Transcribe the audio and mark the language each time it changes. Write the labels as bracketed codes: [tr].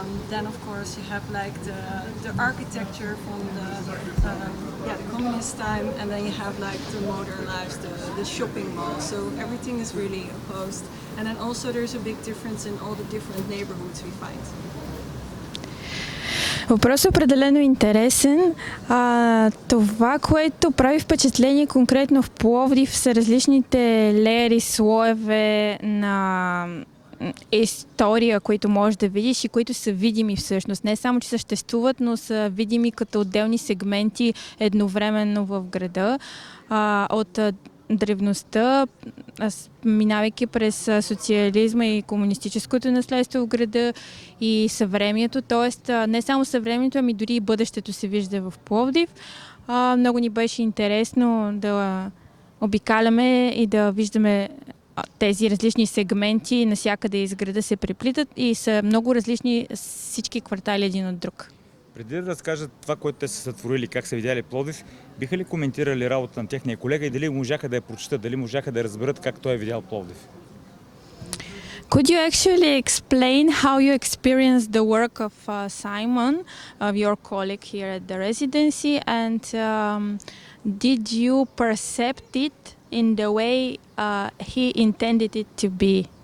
[en] Then of course you have like the architecture from the communist time, and then you have like the modern lives, the shopping mall. So everything is really opposed. And then also there's a big difference in all the different neighborhoods we find. [bg] Въпросът е определено интересен. Това, което прави впечатление конкретно в Пловдив, са различните леери, слоеве на история, които можеш да видиш и които са видими всъщност. Не само, че съществуват, но са видими като отделни сегменти едновременно в града. От древността, минавайки през социализма и комунистическото наследство в града и съвремието, т.е. не само съвремието, ами дори и бъдещето се вижда в Пловдив. Много ни беше интересно да обикаляме и да виждаме тези различни сегменти навсякъде из града се преплитат и са много различни всички квартали един от друг. Преди да разкажат това, което те са сътворили, как са видяли Пловдив, биха ли коментирали работа на техния колега и дали можаха да я прочитат, дали можаха да разберат как той е видял Пловдив? [en] Could you actually explain how you experienced the work of Simon, of your colleague here at the residency, and did you perceive it in the way he intended it to be?